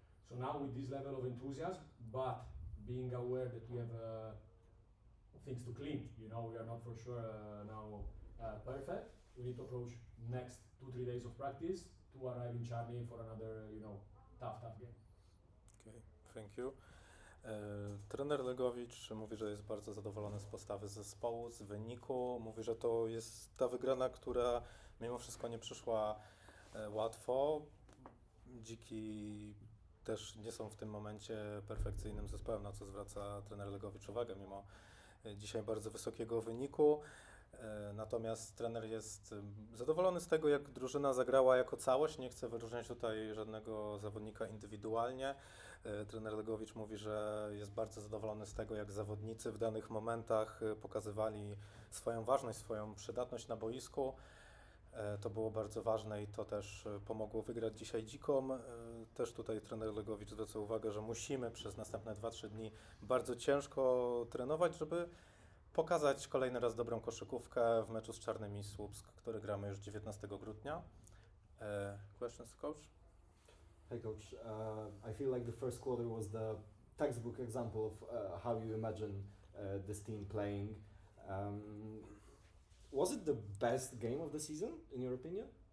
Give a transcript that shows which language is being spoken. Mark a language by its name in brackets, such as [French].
[English] So now with this level of enthusiasm, but being aware that we have things to clean, we are not for sure now perfect. We need to approach next 2-3 days of practice to arrive in Charlie for another, tough game. Okay, thank you. [Polish] Trener Legowicz mówi, że jest bardzo zadowolony z postawy zespołu, z wyniku. Mówi, że to jest ta wygrana, która mimo wszystko nie przyszła łatwo. Dziki też nie są w tym momencie perfekcyjnym zespołem, na co zwraca trener Legowicz uwagę, mimo dzisiaj bardzo wysokiego wyniku. Natomiast trener jest zadowolony z tego, jak drużyna zagrała jako całość. Nie chce wyróżniać tutaj żadnego zawodnika indywidualnie. Trener Legowicz mówi, że jest bardzo zadowolony z tego, jak zawodnicy w danych momentach pokazywali swoją ważność, swoją przydatność na boisku. To było bardzo ważne i to też pomogło wygrać dzisiaj Dzikom. Też tutaj trener Legowicz zwraca uwagę, że musimy przez następne 2-3 dni bardzo ciężko trenować, żeby pokazać kolejny raz dobrą koszykówkę w meczu z Czarnymi Słupsk, który gramy już 19 grudnia. [English] Questions, coach? Hey coach, I feel like the first quarter was the textbook example of how you imagine this team playing. Was it the best game of the season, in your opinion?